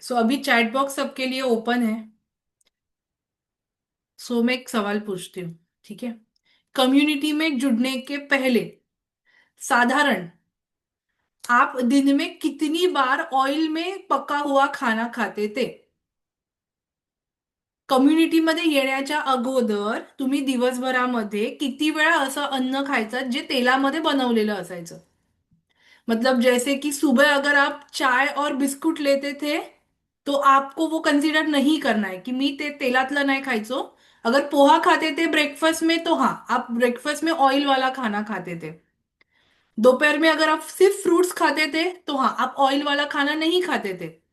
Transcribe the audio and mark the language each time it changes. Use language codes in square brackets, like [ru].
[hi] सो अभी chat box सबके लिए ओपन है। सो मैं एक सवाल पूछती हूँ, ठीक है? कम्युनिटी में जुड़ने के पहले साधारण आप दिन में कितनी बार ऑयल में पका हुआ खाना खाते थे? [mr] कम्युनिटीमध्ये येण्याच्या अगोदर तुम्ही दिवसभरामध्ये किती वेळा असं अन्न खायचं जे तेलामध्ये बनवलेलं असायचं? [hi] मतलब जैसे कि सुबह अगर आप चाय और बिस्कुट लेते थे, तो आपको वो कंसीडर नहीं करना है कि [mr] मी ते तेलातलं नाही खायचो। [hi] अगर पोहा खाते थे ब्रेकफास्ट में, तो हाँ, आप ब्रेकफास्ट में ऑयल वाला खाना खाते थे। दोपहर में अगर आप सिर्फ फ्रूट्स खाते थे, तो हाँ, आप ऑयल वाला खाना नहीं खाते थे।